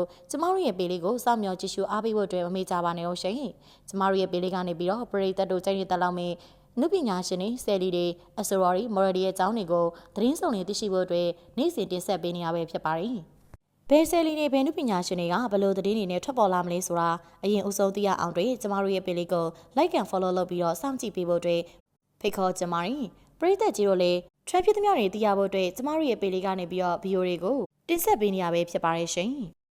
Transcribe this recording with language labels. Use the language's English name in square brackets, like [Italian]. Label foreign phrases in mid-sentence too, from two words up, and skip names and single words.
[Burmese] ကျမတို့ရဲ့ပေလေးကိုစောင့်မျှော်ကြည့်ရှုအားပေးဖို့အတွက်မမေ့ကြပါနဲ့ဟုတ်ရှင်ကျမတို့ရဲ့ပေလေးကနေပြီးတော့ပရိသတ်တို့ကြိုက် နေတဲ့လောက်မဲ့နုပညာရှင်တွေဆယ်လီတွေအဆိုရီမော်ရဒီရဲ့အကြောင်းတွေကိုသတင်းစုံတွေသိရှိဖို့အတွက်နေ့စဉ်တင်ဆက်ပေးနေရပဲဖြစ်ပါတယ်ဘယ်ဆယ်လီနေဘယ်နုပညာရှင်တွေကဘယ်လိုသတင်းတွေနဲ့ထွက်ပေါ်လာမလဲဆိုတာအရင်အဆုံးသိရအောင်တွေကျမတို့ရဲ့ပေလေးကို [English] like and follow [Burmese] လုပ်ပြီးတော့စောင့်ကြည့်ပေးဖို့အတွက်ဖိတ်ခေါ်ကြပါတယ်ပရိသတ်ကြီးတို့လည်း traffic သမျှတွေသိရဖို့အတွက်ကျမတို့ရဲ့ပေလေးကနေပြီးတော့ video တွေကိုတင်ဆက်ပေးနေရပဲဖြစ်ပါတယ်ရှင်